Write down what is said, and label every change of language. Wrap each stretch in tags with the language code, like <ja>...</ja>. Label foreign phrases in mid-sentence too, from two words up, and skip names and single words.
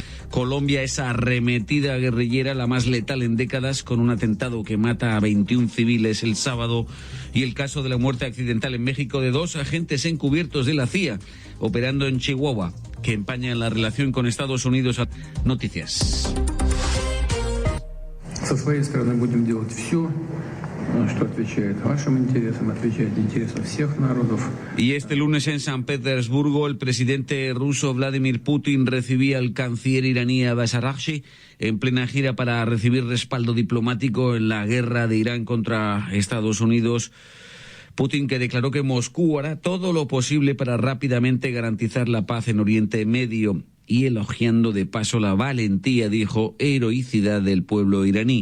<es>Colombia, esa arremetida guerrillera, la más letal en décadas, con un atentado que mata a 21 civiles el sábado, y el caso de la muerte accidental en México de 2 agentes encubiertos de la CIA operando en Chihuahua, que empañan la relación con Estados Unidos. Noticias.</es> <ru>Со своей стороны будем делать все, что отвечает вашим интересам, отвечает интересам всех народов.</ru> <es>Y este lunes en San Petersburgo, el presidente ruso Vladimir Putin recibía al canciller iraní Abbas Araghchi en plena gira para recibir respaldo diplomático en la guerra de Irán contra Estados Unidos. Putin, que declaró que Moscú hará todo lo posible para rápidamente garantizar la paz en Oriente Medio, y elogiando de paso la valentía, dijo, heroicidad del pueblo iraní.</es>